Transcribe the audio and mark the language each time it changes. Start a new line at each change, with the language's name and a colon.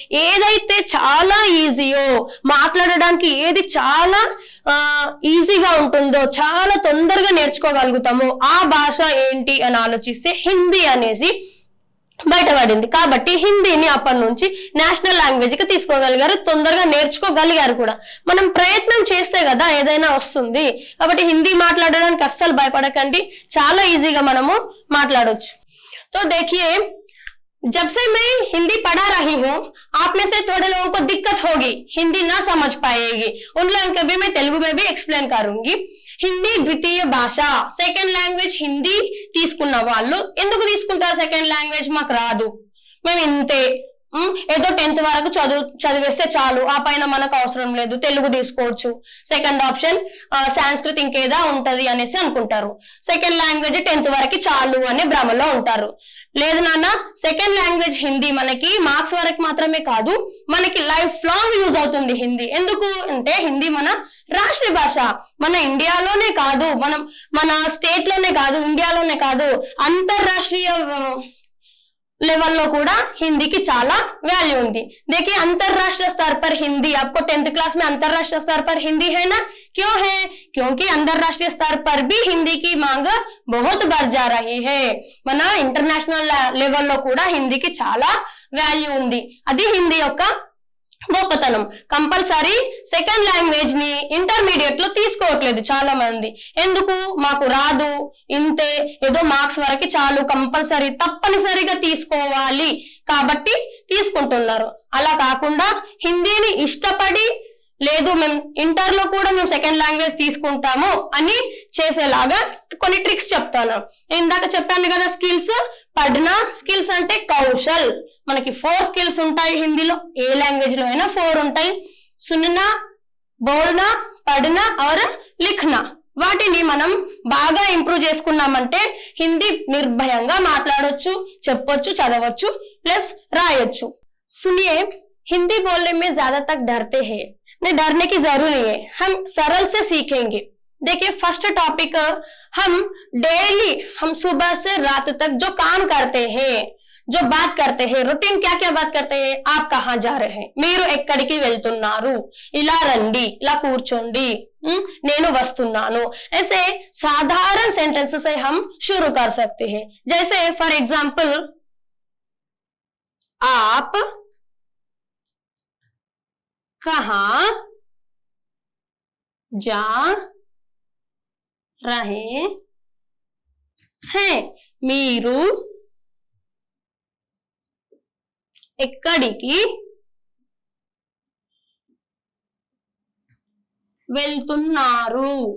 Telugu: ఏదైతే చాలా ఈజీయో, మాట్లాడడానికి ఏది చాలా ఈజీగా ఉంటుందో, చాలా తొందరగా నేర్చుకోగలుగుతామో ఆ భాష ఏంటి అని ఆలోచిస్తే హిందీ అనేసి బయటపడింది. కాబట్టి హిందీని అప్పటి నుంచి నేషనల్ లాంగ్వేజ్ కి తీసుకోగలిగారు, తొందరగా నేర్చుకోగలిగారు కూడా. మనం ప్రయత్నం చేస్తే కదా ఏదైనా వస్తుంది. కాబట్టి హిందీ మాట్లాడడానికి అస్సలు భయపడకండి, చాలా ఈజీగా మనము మాట్లాడొచ్చు.
Hindi: तो देखिए, जब से मैं हिंदी पढ़ा रही हूँ, आप में से थोड़े लोगों को दिक्कत होगी, हिंदी ना समझ पाएगी. उन लोगों को भी मैं तेलुगु में भी एक्सप्लेन करूंगी.
Telugu: హిందీ ద్వితీయ భాష, సెకండ్ లాంగ్వేజ్ హిందీ తీసుకున్న వాళ్ళు ఎందుకు తీసుకుంటారు? సెకండ్ లాంగ్వేజ్ మాకు రాదు, మేము ఇంతే, ఏదో 10th వరకు చదివేస్తే చాలు, ఆ పైన మనకు అవసరం లేదు, తెలుగు తీసుకోవచ్చు, సెకండ్ ఆప్షన్ సాంస్క్రిట్ ఇంకేదా ఉంటది అనేసి అనుకుంటారు. సెకండ్ లాంగ్వేజ్ 10th వరకు చాలు అనే భ్రమలో ఉంటారు. లేదు నాన్న, సెకండ్ లాంగ్వేజ్ హిందీ మనకి మార్క్స్ వరకు మాత్రమే కాదు, మనకి లైఫ్ లాంగ్ యూజ్ అవుతుంది హిందీ. ఎందుకు అంటే హిందీ మన రాష్ట్ర భాష. మన ఇండియాలోనే కాదు, మన స్టేట్ లోనే కాదు, ఇండియాలోనే కాదు, అంతర్రాష్ట్రీయ लेवल కూడా हिंदी చాలా वैल्यू ఉంది.
Hindi: देखिए, अंतरराष्ट्रीय स्तर पर हिंदी, आपको 10th क्लास में अंतरराष्ट्रीय स्तर पर हिंदी है ना? क्यों है? क्योंकि अंतरराष्ट्रीय स्तर पर भी हिंदी की मांग बहुत बढ़ जा रही है.
Telugu: మన ఇంటర్నేషనల్ లెవెల్ లో కూడా హిందీకి చాలా వాల్యూ ఉంది. అది హిందీ యొక్క గొప్పతనం. కంపల్సరీ సెకండ్ లాంగ్వేజ్ ని ఇంటర్మీడియట్ లో తీసుకోవట్లేదు చాలా మంది. ఎందుకు? మాకు రాదు, ఇంతే, ఏదో మార్క్స్ వరకు చాలు, కంపల్సరీ తప్పనిసరిగా తీసుకోవాలి కాబట్టి తీసుకుంటున్నారు. అలా కాకుండా హిందీని ఇష్టపడి, లేదు మేము ఇంటర్ లో కూడా మేము సెకండ్ లాంగ్వేజ్ తీసుకుంటాము అని చేసేలాగా కొన్ని ట్రిక్స్ చెప్తాను. ఇందాక చెప్పాను కదా, స్కిల్స్. పढ़ना స్కిల్స్ అంటే కౌశల్. మనకి 4 స్కిల్స్ ఉంటాయి హిందీలో, ఏ లాంగ్వేజ్ లో అయినా 4 ఉంటాయి.
Hindi: సుననా, బోల్నా, పढ़ना और लिखना.
Telugu: వాటిని మనం బాగా ఇంప్రూవ్ చేసుకున్నామంటే హిందీ నిర్భయంగా మాట్లాడొచ్చు, చెప్పొచ్చు, చదవచ్చు, ప్లస్ రాయొచ్చు.
Hindi: सुनिए, हिंदी बोलने में ज्यादा तक डरते हैं. नहीं, डरने की जरूरत नहीं है, हम सरल से सीखेंगे. देखिए, फर्स्ट टॉपिक, हम डेली, हम सुबह से रात तक जो काम करते हैं, जो बात करते हैं, रूटीन क्या क्या बात करते हैं? आप कहाँ जा रहे हैं,
Telugu: మీరు ఎక్కడికి వెళ్తున్నారు, ఇలా రండి, ఇలా కూర్చోండి, నేను వస్తున్నాను.
Hindi: ऐसे साधारण सेंटेंस से हम शुरू कर सकते हैं. जैसे फॉर एग्जाम्पल, आप कहाँ जा रहे हैं,
Telugu: మీరు ఎక్కడికి వెళ్తున్నారు.